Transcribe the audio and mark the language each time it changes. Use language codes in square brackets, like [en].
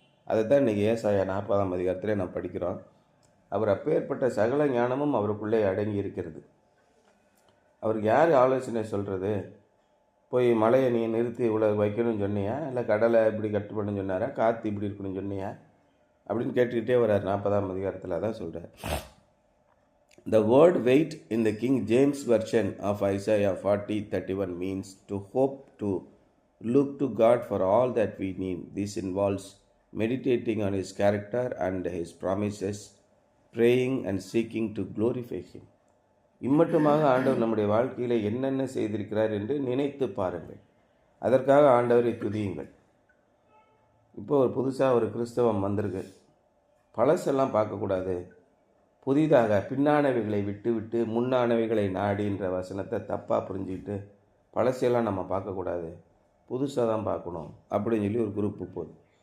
[ta] அதை தான் இன்றைக்கி ஏசாயா 40ஆம் அதிகாரத்தில் நாம் படிக்கிறோம். அவர் அப்பேற்பட்ட சகல ஞானமும் அவருக்குள்ளே அடங்கி இருக்கிறது. அவருக்கு யார் ஆலோசனை சொல்கிறது, போய் மலையை நீ நிறுத்தி இவ்வளோ வைக்கணும்னு சொன்னியா, இல்லை கடலை இப்படி கட்டு பண்ணணும்னு சொன்னாரா, காற்று இப்படி இருக்கணும்னு சொன்னியா அப்படின்னு கேட்டுக்கிட்டே வர்றார். 40ஆம் அதிகாரத்தில் தான் சொல்கிறார். [en] The word wait in the King James version of Isaiah 40:31 means to hope, to look to God for all that we need. This involves meditating on His character and His promises, praying and seeking to glorify Him. [ta] இம்மட்டுமாக ஆண்டவர் நம்முடைய வாழ்க்கையில் என்னென்ன செய்திருக்கிறார் என்று நினைத்து பாருங்கள். அதற்காக ஆண்டவரை துதியுங்கள். இப்போ ஒரு புதுசாக ஒரு கிறிஸ்தவம் வந்திருக்கு. பழசெல்லாம் பார்க்கக்கூடாது, புதிதாக பின்னானவைகளை விட்டு விட்டு முன்னானவைகளை நாடின்ற வசனத்தை தப்பாக புரிஞ்சுக்கிட்டு பழசையெல்லாம் நம்ம பார்க்கக்கூடாது, புதுசாக தான் பார்க்கணும் அப்படின்னு சொல்லி ஒரு குரூப்பு போகுது.